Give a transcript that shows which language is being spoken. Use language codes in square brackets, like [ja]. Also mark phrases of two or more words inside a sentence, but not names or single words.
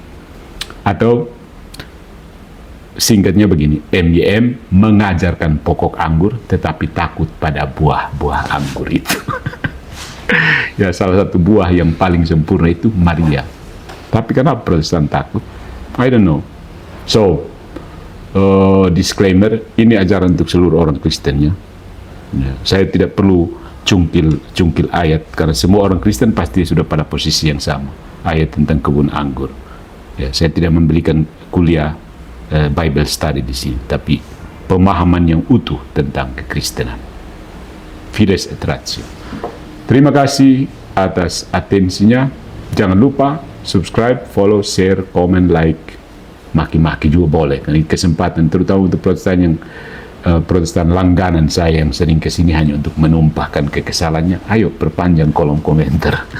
[id] Atau singkatnya begini, MYM mengajarkan pokok anggur tetapi takut pada buah-buah anggur itu. Ya, salah satu buah yang paling sempurna itu Maria. Tapi kenapa Protestan takut? [en] I don't know. So, [id] disclaimer, ini ajaran untuk seluruh orang Kristen ya. Saya tidak perlu cungkil ayat, karena semua orang Kristen pasti sudah pada posisi yang sama. Ayat tentang kebun anggur. Ya, saya tidak memberikan kuliah [en] Bible study [id] di sini, tapi pemahaman yang utuh tentang kekristenan. [la] Fides et ratio. [id] Terima kasih atas atensinya. Jangan lupa subscribe, [en] follow, share, comment, like, [id] maki-maki juga boleh. Ini kesempatan terutama untuk Protestan yang Protestan langganan saya yang sering kesini hanya untuk menumpahkan kekesalannya. Ayo perpanjang kolom komentar.